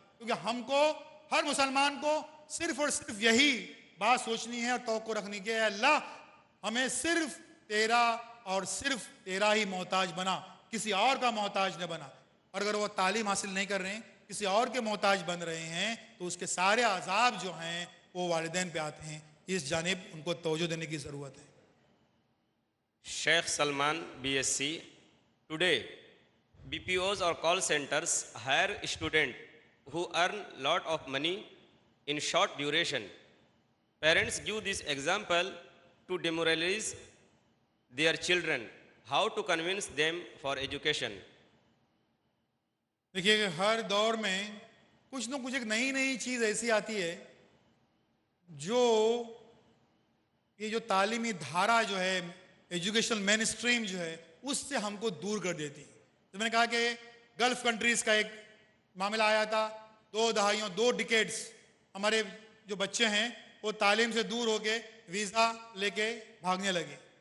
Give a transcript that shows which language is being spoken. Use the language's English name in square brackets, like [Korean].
[Hindi] क्योंकि हमको, हर मुसलमान को सिर्फ और सिर्फ यही बात सोचनी है और तवक्को रखनी कि अल्लाह हमें सिर्फ तेरा और सिर्फ तेरा ही मोहताज बना, किसी और का मोहताज न बना। और अगर वो तालीम हासिल नहीं कर रहे हैं, किसी और के मोहताज बन रहे हैं, तो उसके सारे अजाब जो हैं वो वालिदैन पे आते हैं। इस जानिब उनको तवज्जो देने की ज़रूरत है। [English] Sheikh Salman, BSc. Today, BPOs or call centers hire students who earn lot of money in short duration. Parents give this example to demoralize their children. How to convince them for education? [Hindi] देखिए, हर दौर में कुछ न कुछ एक नई नई चीज़ ऐसी आती है जो ये जो तालीमी धारा जो है, [English] educational mainstream [Hindi] जो है, उससे हमको दूर कर देती है। तो मैंने कहा कि गल्फ कंट्रीज़ का एक मामला आया था, 2 दहाइयों 2 डिकेड्स हमारे जो बच्चे हैं वो तालीम से दूर होके वीज़ा लेके भागने लगे।